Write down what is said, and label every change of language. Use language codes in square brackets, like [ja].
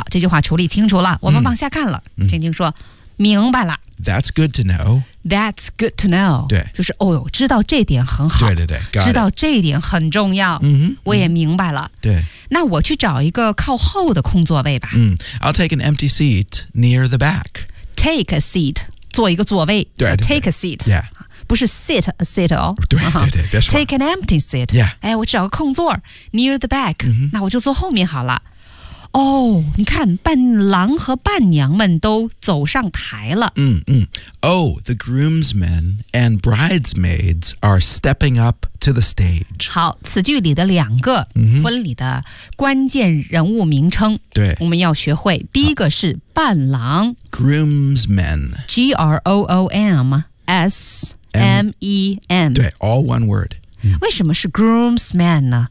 [zh] 这句话处理清楚了我们往下看了晶晶说明白了 [en] That's good to know 对 [zh] 就是哦呦知道这点很好对对对知道这点很重要、我也明白了、对那我去找一个靠后的空座位吧、 [en] I'll take an empty seat near the back Take a seat [zh] 坐一个座位对对对 [en] take a seat、 yeah. [zh] 不是 sit a seat 哦对对对、 [en] take an empty seat、 yeah. [zh] 哎、我找个空座 [en] near the back、 [zh] 那我就坐后面好了哦你看伴郎和伴娘们都走上台了、 [en] Oh the groomsmen and bridesmaids are stepping up to the stage [zh] 好此句里的两个婚礼的关键人物名称对我们要学会第一个是伴郎 [en] Groomsmen. G-R-O-O-M-S-M-E-N. 对 all one word. [zh] 为什么是 groomsmen 呢、